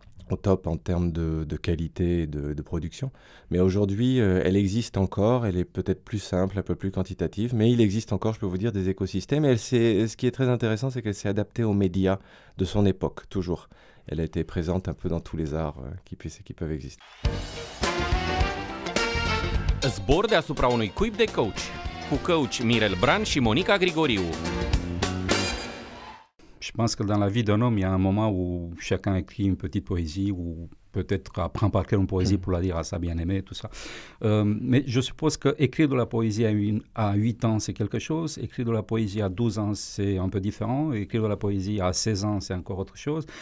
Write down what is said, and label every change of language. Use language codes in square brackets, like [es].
[fr] au top en termes de qualité et de production. Mais aujourd'hui, elle existe encore, elle est peut-être plus simple, un peu plus quantitative, mais il existe encore, je peux vous dire, des écosystèmes. Et ce qui est très intéressant, c'est qu'elle s'est adaptée aux médias de son époque, toujours. Elle a été présente un peu dans tous les arts qui peuvent exister. [ro] Zbor deasupra unui cuib de coach, cu coach Mirel Bran și Monica Grigoriu. [fr] Je pense que dans la vie d'un homme, il y a un moment où chacun écrit une petite poésie ou peut-être apprend par cœur une poésie pour la dire à sa bien-aimée, tout ça. Mais je suppose qu'écrire de la poésie à 8 ans, c'est quelque chose. Écrire de la poésie à 12 ans, c'est un peu différent. Écrire de la poésie à 16 ans, c'est encore autre chose.